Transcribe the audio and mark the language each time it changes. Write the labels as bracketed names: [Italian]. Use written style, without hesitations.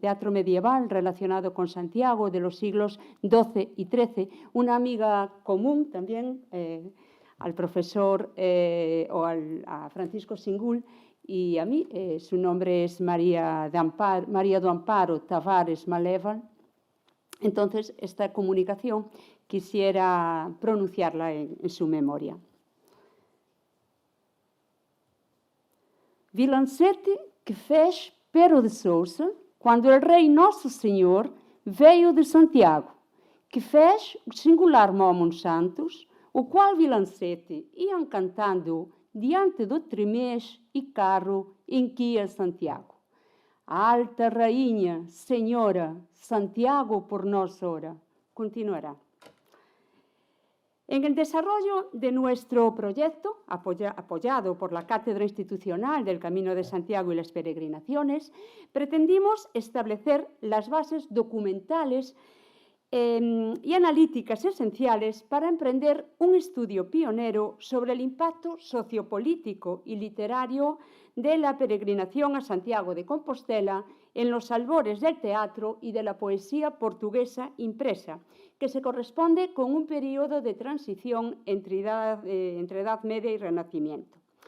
[Spanish] medieval relacionado con Santiago de los siglos XII y XIII, una amiga común también al profesor a Francisco Singul y a mí. Su nombre es María do Amparo Tavares Maléval. Entonces, esta comunicación quisiera pronunciarla en su memoria. [Portuguese] Vilancete que fez Pero de Sousa quando el rei Nosso Senhor veio de Santiago, que fez o singular Momon Santos, o qual Vilancete iam cantando diante do tremez e carro em que ia Santiago. A alta rainha, Senhora, Santiago por nós ora. Continuará. [Spanish] En el desarrollo de nuestro proyecto, apoyado por la Cátedra Institucional del Camino de Santiago y las Peregrinaciones, pretendimos establecer las bases documentales y analíticas esenciales para emprender un estudio pionero sobre el impacto sociopolítico y literario de la peregrinación a Santiago de Compostela en los albores del teatro y de la poesía portuguesa impresa, que se corresponde con un periodo de transición entre Edad Media y Renacimiento.